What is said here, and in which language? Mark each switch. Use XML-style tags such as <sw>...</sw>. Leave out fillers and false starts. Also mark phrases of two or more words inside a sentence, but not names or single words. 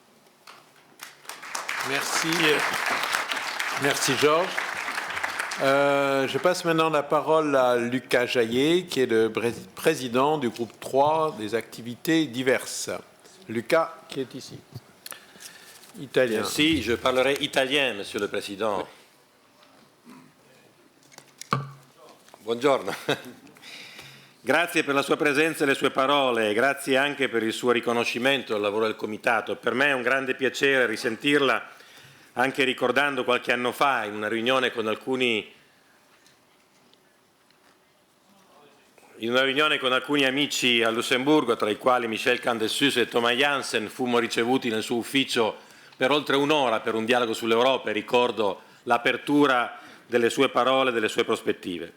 <fr>Merci. Merci Georges. Je passe maintenant la parole à Lucas Jaillet, qui est le président du groupe 3 des activités diverses. Lucas, qui est ici. Italien. Merci, je parlerai italien, Monsieur le Président.</fr> <it>Buongiorno. Grazie per la sua presenza e le sue parole, grazie anche per il suo riconoscimento al lavoro del Comitato. Per me è un grande piacere risentirla, anche ricordando qualche anno fa in una riunione con alcuni amici a Lussemburgo, tra i quali Michel Candesus e Thomas Janssen, fummo ricevuti nel suo ufficio per oltre un'ora per un dialogo sull'Europa e ricordo l'apertura delle sue parole e delle sue prospettive.</it>